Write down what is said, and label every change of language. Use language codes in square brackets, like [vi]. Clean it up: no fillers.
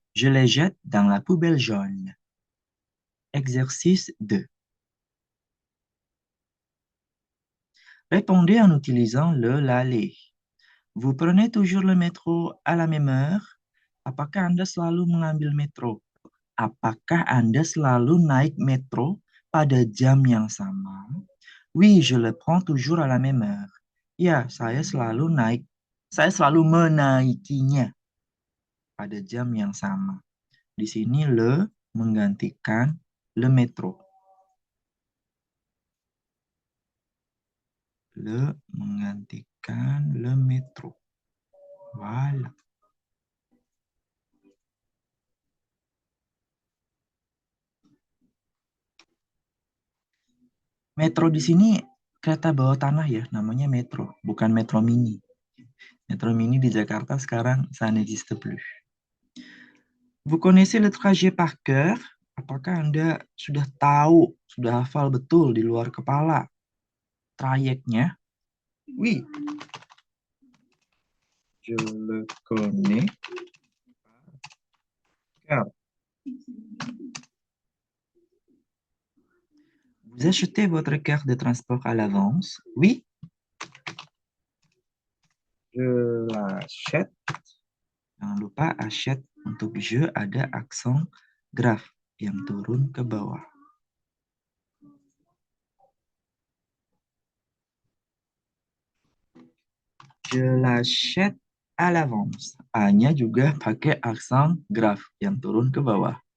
[fr] Je les jette dans la poubelle jaune. Exercice 2. Répondez en utilisant le l'aller. Vous prenez toujours le métro à la même heure? [id] Apakah Anda selalu mengambil metro? Apakah Anda selalu naik metro pada jam yang sama? [fr] Oui, je le prends toujours à la même heure. [id] Ya, saya selalu menaikinya pada jam yang sama. Di sini le menggantikan le metro. Le menggantikan le metro. Voilà. Metro di sini kereta bawah tanah ya, namanya metro, bukan metro mini. Metro mini di Jakarta sekarang [fr] ça n'existe plus. Vous connaissez le trajet par cœur? [id] Apakah Anda sudah tahu, sudah hafal betul di luar kepala trayeknya? [fr] Oui. Je le connais par cœur. Vous achetez votre carte de transport à l'avance? Oui. Je l'achète. [id] Jangan lupa [fr] achète [id] Untuk je ada aksen grave yang turun ke bawah. [fr] Je l'achète à l'avance. [id] A-nya juga pakai aksen grave yang turun ke bawah.